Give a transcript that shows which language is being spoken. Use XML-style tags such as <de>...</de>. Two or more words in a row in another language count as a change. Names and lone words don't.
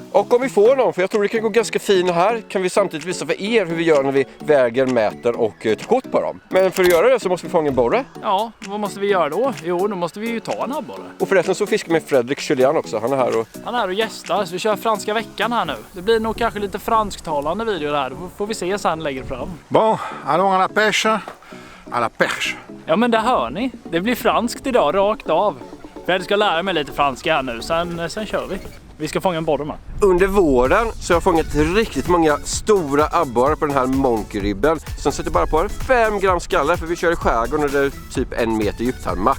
<sv>Och om vi får någon, för jag tror det kan gå ganska fint här, kan vi samtidigt visa för er hur vi gör när vi väger, mäter och tar kort på dem. Men för att göra det så måste vi fånga en borre. Ja, vad måste vi göra då? Jo, då måste vi ju ta en abborre. Och förresten så fiskar med Fredrik Julian också, han är här och gästar, så vi kör franska veckan här nu. Det blir nog kanske lite fransktalande video där, då får vi se sen längre fram.</sv> <fr>Bon, allons à la pêche. À la perche.</fr> <sv>Ja men det hör ni, det blir franskt idag, rakt av. Fred ska lära mig lite franska här nu, sen kör vi. Vi ska fånga en borre med. Under våren så har jag fångat riktigt många stora abborrar på den här monkeribben. Som sätter bara på 5 gram skalle, för vi kör i skärgården och det är typ 1 meter djupt här, max.</sv>